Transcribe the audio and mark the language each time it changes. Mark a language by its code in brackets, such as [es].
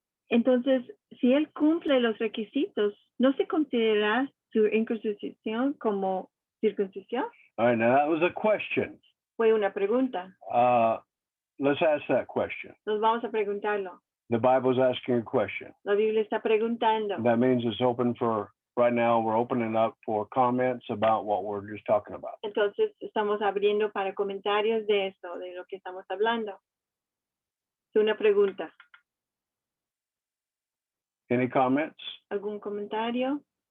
[es] Entonces, si él cumple los requisitos, ¿no se considera su incircuncisión como circuncisión? [en] All right, now that was a question. [es] Fue una pregunta. [en] Let's ask that question. [es] Nos vamos a preguntarlo. [en] The Bible's asking a question. [es] La Biblia está preguntando. [en] That means it's open for, right now, we're opening up for comments about what we're just talking about. [es] Entonces, estamos abriendo para comentarios de esto, de lo que estamos hablando. Es una pregunta. [en] Any comments? [es] ¿Algún comentario?